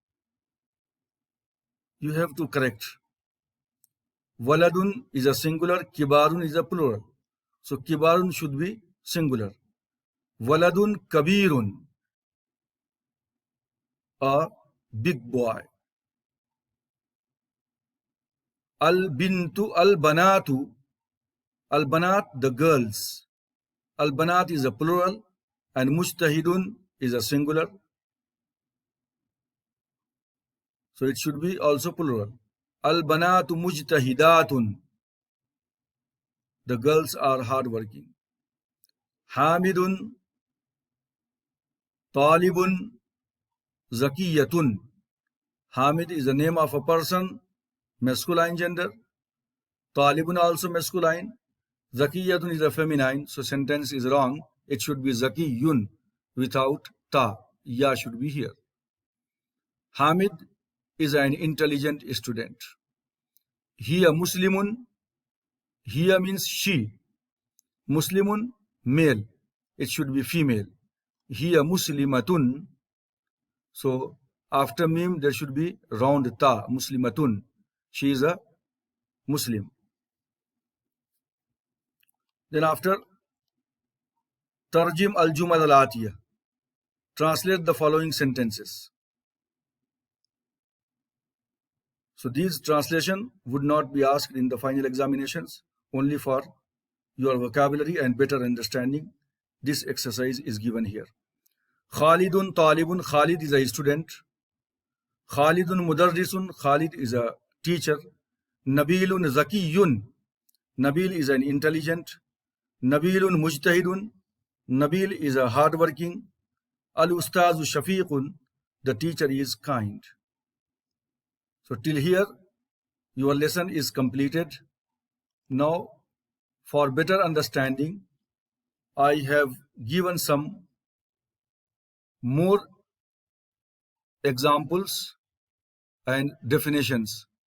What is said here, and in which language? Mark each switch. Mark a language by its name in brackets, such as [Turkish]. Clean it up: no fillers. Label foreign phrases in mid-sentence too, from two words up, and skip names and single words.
[English] You have to correct. Waladun is a singular, kibarun is a plural. So kibarun should be singular. [Arabic] ولدٌ كبيرٌ, [English] a big boy. [Arabic] البنتُ البناتُ، البنات [English] the girls. Al-banat is a plural and mujtahidun is a singular. So it should be also plural. [Arabic] البناتُ مجتهداتٌ, [English] the girls are hardworking. [Arabic] حامدٌ طالبٌ ذكيةٌ. [English] Hamid is the name of a person, masculine gender. Talibun also masculine. Zakiyatun is a feminine, so sentence is wrong. It should be zakiyun without ta. Ya should be here. Hamid is an intelligent student. [Arabic] هي مسلمٌ. [English] Hiya means she. Muslimun, male. It should be female. [Arabic] هي مسلمةٌ. [English] So after mim there should be round ta, muslimatun. She is a Muslim. Then after [Arabic] ترجم الجمل الآتية, [English] translate the following sentences. So these translation would not be asked in the final examinations, only for your vocabulary and better understanding. This exercise is given here. [Arabic] خالدٌ طالبٌ, [English] Khalid is a student. [Arabic] خالدٌ مدرسٌ, [English] Khalid is a teacher. [Arabic] نبيلٌ ذكيٌ, [English] Nabil is an intelligent. [Arabic] نبيلٌ مجتهدٌ, [English] Nabil is a hardworking. [Arabic] الأستاذُ شفيقٌ, [English] the teacher is kind. So till here your lesson is completed. Now for better understanding, I have given some more examples and definitions.